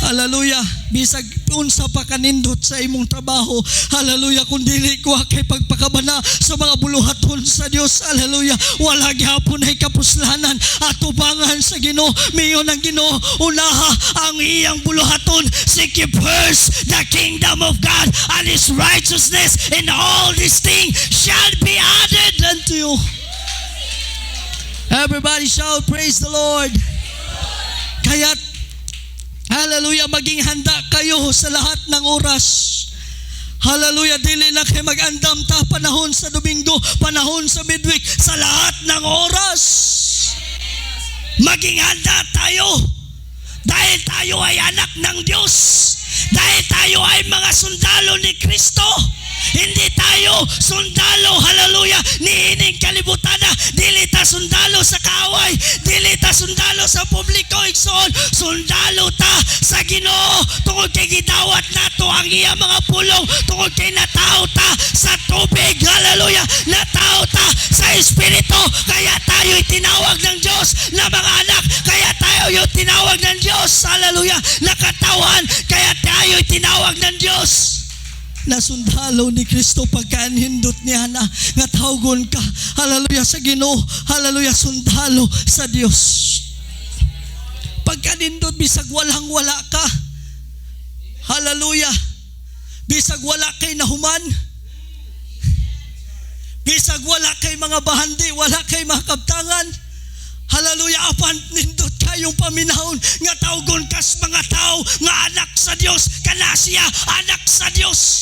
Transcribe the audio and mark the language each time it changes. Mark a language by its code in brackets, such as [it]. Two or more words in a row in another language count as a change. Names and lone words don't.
[ceb] Hallelujah. Bisag unsa pa kanindot sa imong trabaho. Hallelujah. Kung dili ko kay pagpakabana sa mga buluhaton sa Dios. Hallelujah. Wala gyapon ay kapuslanan at tubangan sa Ginoo. Miyon ang Ginoo unaha ang iyang buluhaton. [en] Seek ye first the kingdom of God and His righteousness, and all these things shall be added unto you. Everybody shout, praise the Lord. [tl] Kaya't, hallelujah, maging handa kayo sa lahat ng oras. [ceb] Hallelujah, dili na kayo mag-andam ta panahon sa Domingo, panahon sa midweek, [tl] sa lahat ng oras. Maging handa tayo dahil tayo ay anak ng Diyos. Dahil tayo ay mga sundalo ni Kristo. Hindi tayo sundalo, hallelujah, [ceb] ni ining kalibutan na. Dili ta sundalo sa kaaway, dili ta sundalo sa publiko, igsoon. Sundalo ta sa Ginoo. Tungod kay gidawat nato ang iya mga pulong. Tungod kay natao ta sa tubig, hallelujah, natao ta sa Espiritu. [tl] Kaya tayo'y tinawag ng Diyos na mga anak. Kaya tayo'y tinawag ng Diyos, hallelujah, na katawan. Kaya tayo'y tinawag ng Diyos na sundalo ni Kristo. [ceb] Pagkaanhindot niya na nga tawgon ka, hallelujah, sa Ginoo, hallelujah, sundalo sa Dios. Pagkanindot bisag walang wala ka, hallelujah, bisag wala kay nahuman, bisag wala kay mga bahandi, wala kay mga kabtangan, hallelujah, apan nindot kayong paminahon nga tawgon kas mga tao nga anak sa Dios, kana siya anak sa Dios.